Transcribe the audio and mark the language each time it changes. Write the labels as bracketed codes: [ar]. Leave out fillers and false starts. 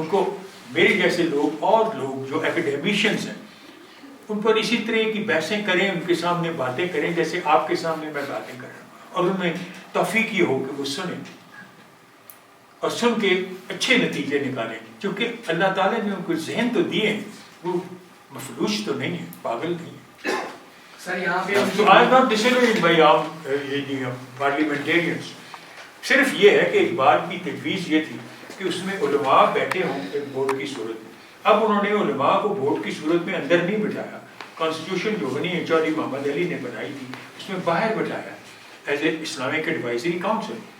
[hi] उनको मेरे जैसे लोग और लोग जो एकेडमिशियंस हैं, उन पर इसी तरह की बहसें करें, उनके सामने बातें करें जैसे आपके सामने मैं बातें कर रहा हूँ, और उनमें तौफीक ये हो कि वो सुने और सुन के अच्छे नतीजे निकालें, क्योंकि अल्लाह ताला ने उनको जहन तो दिए हैं, वो मफलूज तो नहीं है, पागल नहीं है। सर यहाँ पे [en] So I am not disagreeing by parliamentarians. [hi] सिर्फ ये है कि इकबाल की तजवीज़ ये थी कि उसमें उलमा बैठे हों एक बोर्ड की सूरत में। अब उन्होंने उलमा को बोर्ड की सूरत में अंदर नहीं बिठाया, कॉन्स्टिट्यूशन जो बनी है चौधरी मोहम्मद अली ने बनाई थी, उसमें बाहर बिठाया [en] As a Islamic advisory council.